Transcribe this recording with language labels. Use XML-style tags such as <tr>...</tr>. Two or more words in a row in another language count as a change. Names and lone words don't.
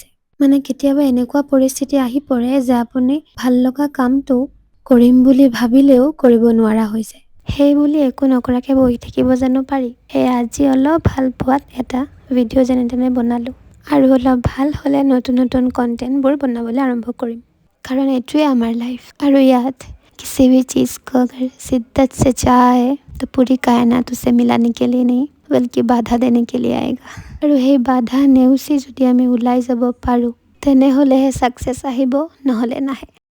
<as>মানে কেতিয়াবা এনেকুৱা পৰিস্থিতি আহি পৰে যে আপুনি ভাল লগা কামটো কৰিম বুলি ভাবিলেও কৰিব নোৱাৰা হৈ যায়। সেই বুলি একো নকৰাকে বহি থাকিব জানো পাৰি? আজি অলপ ভাল পোৱাত এটা ভিডিঅ' যেনে তেনে বনালোঁ আৰু অলপ ভাল হ'লে নতুন নতুন কণ্টেণ্টবোৰ বনাবলৈ আৰম্ভ কৰিম। কাৰণ এইটোৱে আমাৰ লাইফ আৰু ইয়াত</as> <hi>किसी भी चीज़ को अगर शिद्दत से चाहे तो पूरी कायनात उसे मिलाने के लिए नहीं बल्कि बाधा देने के लिए आएगा।</hi> <as>আৰু সেই বাধা নেওচি যদি আমি ওলাই যাব পাৰোঁ তেনেহ'লেহে ছাকচেছ আহিব, নহ'লে নাহে।</as>